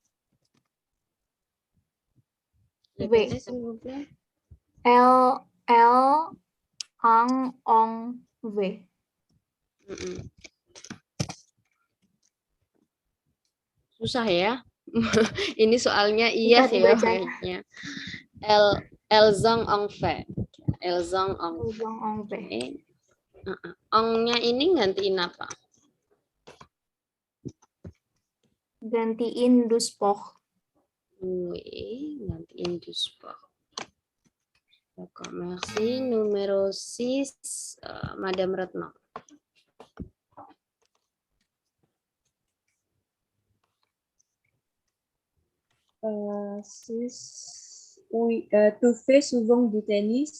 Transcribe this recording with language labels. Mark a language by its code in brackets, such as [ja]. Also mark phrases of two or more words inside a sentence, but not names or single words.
[fr] Répétez, s'il vous plaît. Elles ont fait. [id] Susah ya. Ini soalnya iya sih ya kayaknya. [fr] Elles ont fait. Elles ont fait. [id] Ongnya ini gantiin apa? Gantiin [fr] du sport. Oui, gantiin du sport. D'accord, merci. Numéro 6, Madame Retno. Oui, tu fais souvent du tennis?